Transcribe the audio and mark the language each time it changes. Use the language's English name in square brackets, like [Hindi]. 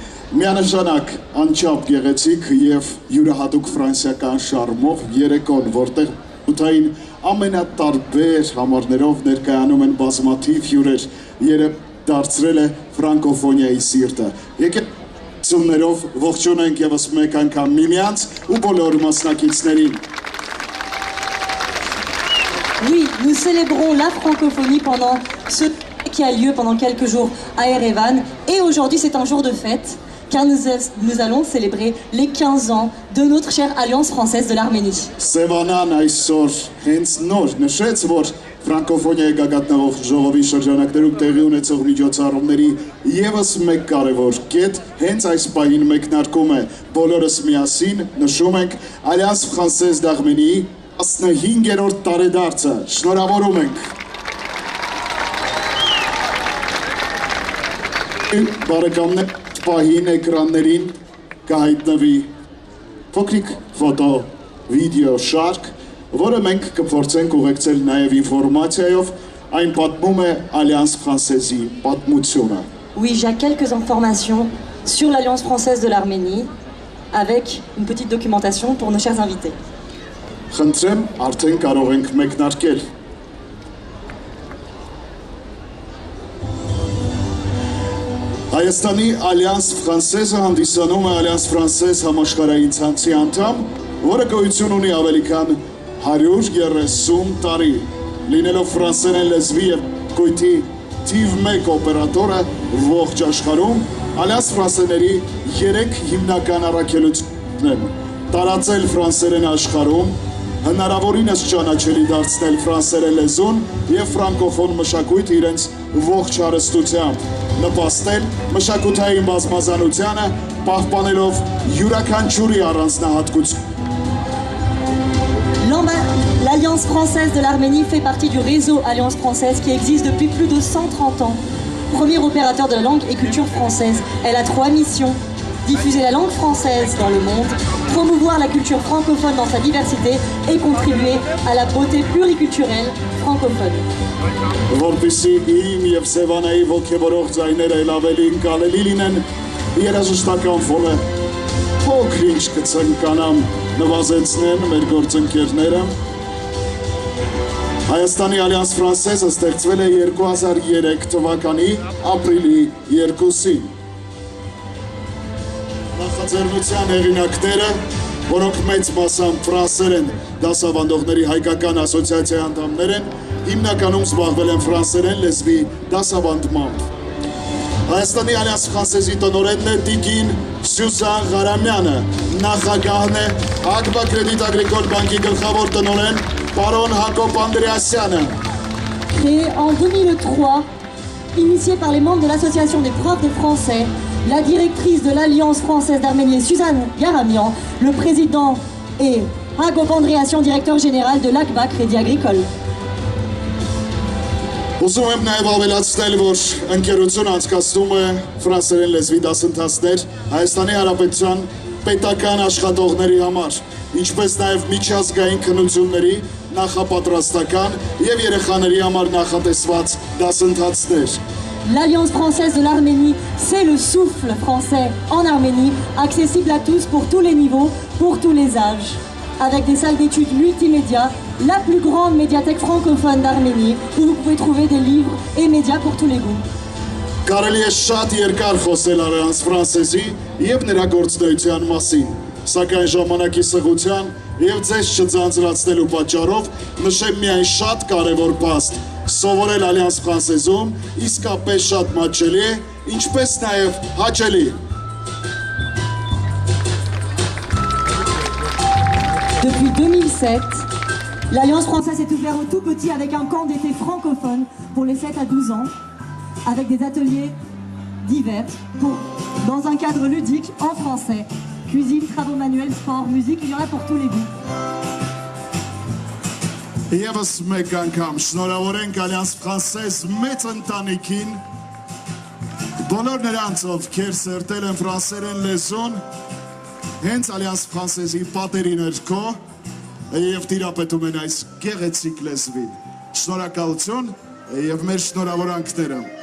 [Armenian] Միանշանակ անչափ գեղեցիկ և յուրահատուկ ֆրանսիական շարմով երեկոն, որտեղ ութային ամենատարբեր համարներով ներկայանում են բազմաթիվ հյուրեր, երբ դարձրել է ֆրանկոֆոնիայի սիրտը։ Եկեք ցումներով ողջունենք ևս մեկ անգամ միմյանց ու բոլոր մասնակիցներին։ [French] Oui, nous célébrons la francophonie pendant ce qui a lieu pendant quelques jours à Erevan. Et aujourd'hui, c'est un jour de fête, car nous allons célébrer les 15 ans de notre chère Alliance française de l'Arménie. [Armenian] Սևանան այսօր հենց նոր նշեց, որ ֆրանկոֆոնիայի գագաթնավոր ժողովի շրջանակներում տեղի ունեցող միջոցառումների ևս մեկ կարևոր կետ հենց այս պահին մեկնարկում է։ Բոլորս միասին նշում ենք Alliance française d'Arménie 15-րդ տարեդարձը։ Շնորհավորում ենք։ բարեկամներ պահին էկրաններին կհայտնվի փոքրիկ ֆոտո վիդեո շարք, որը մենք կփորձենք ուղեկցել նաև ինֆորմացիայով, այն պատմում է Alliance Française-ի պատմությունը։ [French] Oui, j'ai quelques informations sur l'Alliance française de l'Arménie, avec une petite documentation pour nos chers invités. [Armenian] Խնդրեմ, արդեն կարող ենք մեկնարկել։ Հայաստանի Alliance Française-ը հանդիսանում է Alliance Française համաշխարհային ցանցի անդամ, որը գոյություն ունի ավելի քան 130 տարի, լինելով ֆրանսերեն լեզվի և գույթի թիվ 1 օպերատորը ողջ աշխարհում, Alliance Française-ների 3 հիմնական առաքելություններն են՝ տարածել ֆրանսերեն աշխարհում, հնարավորինս ճանաչելի դարձնել ֆրանսերեն լեզուն և ֆրանկոֆոն մշակույթ իրենց ողջ հարստությամբ, նպաստել մշակութային բազմազանությանը, պահպանելով յուրաքանչյուրի առանձնահատկություն։ [French] L'Alliance française de l'Arménie fait partie du réseau Alliance française qui existe depuis plus de 130 ans. Premier opérateur de la langue et culture française. Elle a 3 missions. Diffuser la langue française dans le monde, promouvoir la culture francophone dans sa diversité et contribuer à la beauté pluriculturelle francophone. [Armenian] Որպեսզի իմ և Սևանայի ոգևորող ձայները էլ ավելի ընկալելի լինեն, երաժշտական ֆոնը փոքր-ինչ կցնկանամ նվազեցնեն մեր գործընկերները։ Հայաստանի Alliance Française-ը ստեղծվել է 2003 թվականի ապրիլի 2-ին։ Նախաձեռնության հեղինակները, որոնք մեծ մասամբ ֆրանսերեն դասավանդողների հայկական ասոցիացիայի անդամներ են, հիմնականում զբաղվել են ֆրանսերեն լեզվի դասավանդմամբ։ Հայաստանի Alliance Française-ի տնօրենն է տիկին Սյուզան Ղարամյանը, նախագահն է Ակբա Կրեդիտ Ագրիկոլ բանկի գլխավոր տնօրեն պարոն Հակոբ Անդրեասյանը։ [French] Créé en 2003, initié par les membres de l'Association des profs de français, la directrice de l'Alliance française d'Arménie est Suzanne Garamian, le président est Hagop Andréasyan, directeur général de l'ACBA Crédit Agricole. [Armenian] Ուզում եմ նաև ավելացնել, որ ընկերությունը անցկացնում է ֆրանսերեն լեզվի դասընթացներ Հայաստանի Հանրապետության պետական աշխատողների համար, ինչպես նաև միջազգային քննությունների, նախապատրաստական և երեխաների համար նախատեսված դասընթացներ։ [French] L'Alliance française de l'Arménie, c'est le souffle français en Arménie, accessible à tous pour tous les niveaux, pour tous les âges. Avec des salles d'études multimédia, la plus grande médiathèque francophone d'Arménie, où vous pouvez trouver des livres et médias pour tous les goûts. [Armenian] Կարելի է շատ երկար խոսել Alliance Française-ի և նրա գործունեության մասին, սակայն ժամանակի սղության և ձեզ չձանձրացնելու պատճառով նշեմ միայն շատ կարևոր փաստ, սովորել Alliance Française-ում իսկապես շատ մատչելի է, ինչպես նաև հաճելի։ [French] Depuis 2007, l'Alliance française est ouverte aux tout petits avec un camp d'été francophone pour les 7 à 12 ans, avec des ateliers divers dans un cadre ludique en français. Cuisine, travaux manuels, sport, musique, il y en a pour tous les goûts. [Armenian] Եվս մեկ անգամ շնորհավորենք Alliance Française մեծ ընտանիքին, բոլոր նրանց, ովքեր սերտել են ֆրանսերեն լեզուն, հենց Alliance Française-ի պատերի ներքո և տիրապետում են այս գեղեցիկ լեզվին։ Շնորհակալություն և մեր շնորհավորանքները։